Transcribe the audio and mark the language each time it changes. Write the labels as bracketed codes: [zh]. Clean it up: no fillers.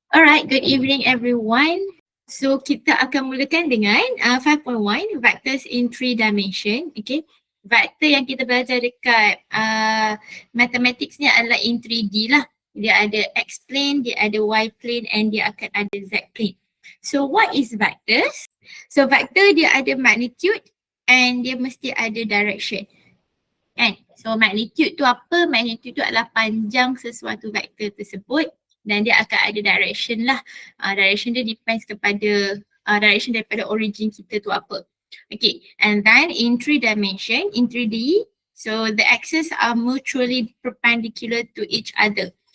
[en] Alright, good evening everyone. [ms] So kita akan mulakan dengan 5.1 [en] vectors in 3 dimension. [ms] Okay, vektor yang kita belajar dekat mathematics ni adalah [en] in 3D [ms] lah. Dia ada X plane, dia ada Y plane and dia akan ada Z plane. [en] So what is vectors? So vector dia ada magnitude and [ms] dia mesti ada [en] direction. Kan? [ms] So magnitude tu apa? Magnitude tu adalah panjang sesuatu vektor tersebut dan dia akan ada direction lah. Direction dia depends kepada direction daripada origin kita tu apa. [en] Okay, and then in 3 dimension, in 3D, so the axes are mutually perpendicular to each other.